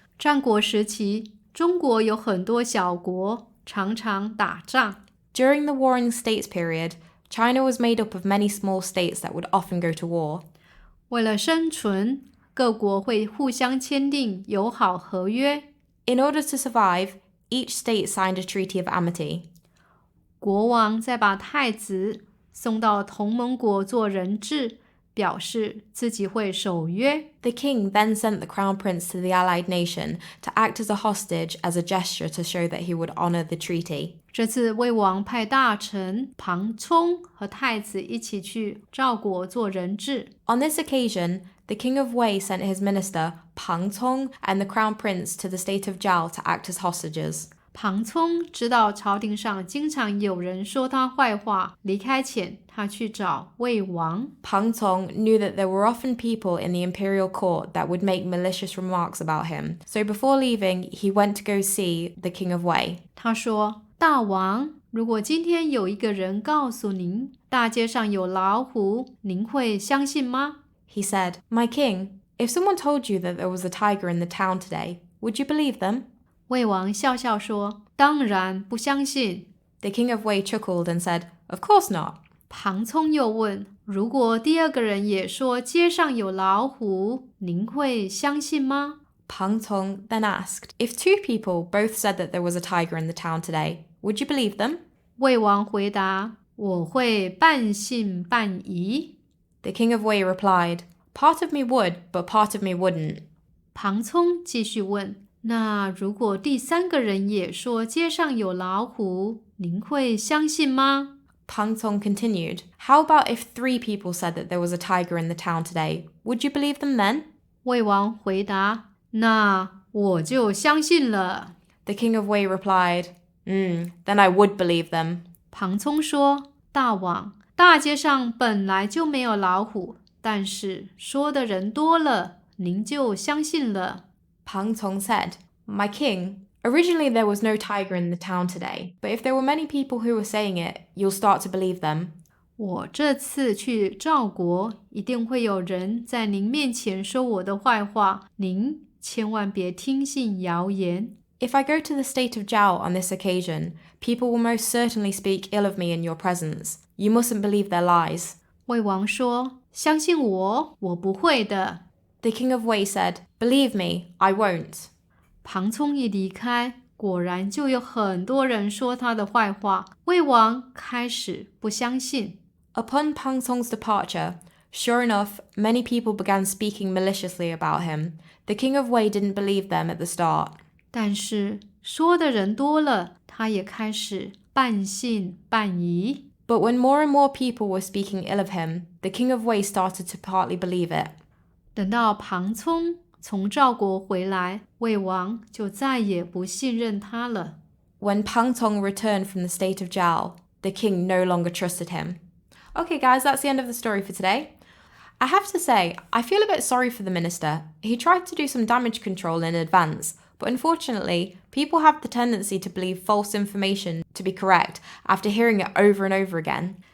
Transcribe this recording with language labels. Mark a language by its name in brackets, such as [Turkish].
[Chinese] 战国时期，中国有很多小国，常常打仗。 [English] During the Warring States period, China was made up of many small states that would often go to war. [Chinese] 为了生存，各国会互相签订友好合约。 [English] In order to survive, each state signed a treaty of amity. [Chinese] 国王再把太子送到同盟国做人质，表示自己会守约。 [English] The king then sent the crown prince to the allied nation to act as a hostage as a gesture to show that he would honor the treaty. [Chinese] 这次魏王派大臣庞聪和太子一起去赵国做人质。 [English] On this occasion, the king of Wei sent his minister, Pang Cong, and the crown prince to the state of Zhao to act as hostages. [Chinese] 庞聪知道朝廷上经常有人说他坏话，离开前他去找魏王。 [English] Pang Cong knew that there were often people in the imperial court that would make malicious remarks about him. So before leaving, he went to go see the king of Wei. [Chinese] 他说，大王，如果今天有一个人告诉您，大街上有老虎，您会相信吗？ [English] He said, My king, if someone told you that there was a tiger in the town today, would you believe them? [Chinese] 魏王笑笑说，当然不相信。 [English] The king of Wei chuckled and said, Of course not. [Chinese] 庞聪又问，如果第二个人也说街上有老虎，您会相信吗？ [English] Pang Cong then asked, If 2 people both said that there was a tiger in the town today, would you believe them? [Chinese] 魏王回答，我会半信半疑。 [English] The king of Wei replied, Part of me would, but part of me wouldn't. [Chinese] 庞聪继续问，那如果第3个人也说街上有老虎，您会相信吗？ [English] Pang Cong continued, How about if 3 people said that there was a tiger in the town today? Would you believe them then? [Chinese] 魏王回答，那我就相信了。 [English] The king of Wei replied, then I would believe them. [Chinese] 庞聪说，大王，大街上本来就没有老虎，但是说的人多了，您就相信了。 [English] Pang Cong said, My king, originally there was no tiger in the town today, but if there were many people who were saying it, you'll start to believe them. [Chinese] 我这次去赵国，一定会有人在您面前说我的坏话，您千万别听信谣言。 [English] If I go to the state of Zhao on this occasion, people will most certainly speak ill of me in your presence. You mustn't believe their lies. [Chinese] 魏王说，相信我，我不会的。 [English] The king of Wei said, Believe me, I won't. [Chinese] 庞聪一离开，果然就有很多人说他的坏话，魏王开始不相信。 [English] Upon Pang Tong's departure, sure enough, many people began speaking maliciously about him. The king of Wei didn't believe them at the start. [Chinese] 但是说的人多了，他也开始半信半疑。 [English] But when more and more people were speaking ill of him, the king of Wei started to partly believe it. [Chinese] 等到庞聪从赵国回来，魏王就再也不信任他了。 [English] When Pang Tong returned from the state of Zhao, the king no longer trusted him. Okay, guys, that's the end of the story for today. I have to say, I feel a bit sorry for the minister. He tried to do some damage control in advance, but unfortunately, people have the tendency to believe false information to be correct after hearing it over and over again.